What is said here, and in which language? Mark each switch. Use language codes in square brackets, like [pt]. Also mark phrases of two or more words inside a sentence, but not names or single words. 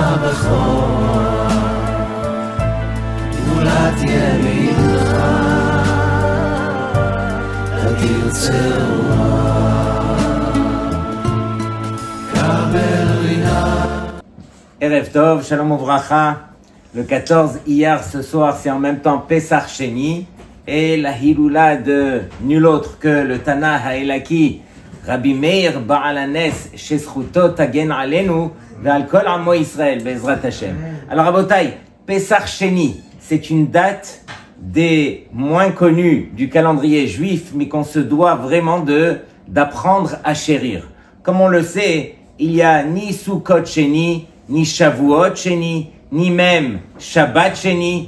[he] ערב טוב, שלום וברכה. [fr] Le 14 hier, ce soir, c'est en même temps Pesach Sheni et la Hiloula de nul autre que le [he] תנא האלוקי, [fr] Rabbi Meir Baal Hanes, [he] שזכותו תגן עלינו, ועל כל עמו ישראל, בעזרת השם. [fr] Alors, Rabotai, Pesach Sheni, c'est une date des moins connues du calendrier juif, mais qu'on se doit vraiment d'apprendre à chérir. Comme on le sait, il y a ni Sukkot Sheni, ni Shavuot Sheni, ni même Shabbat Sheni.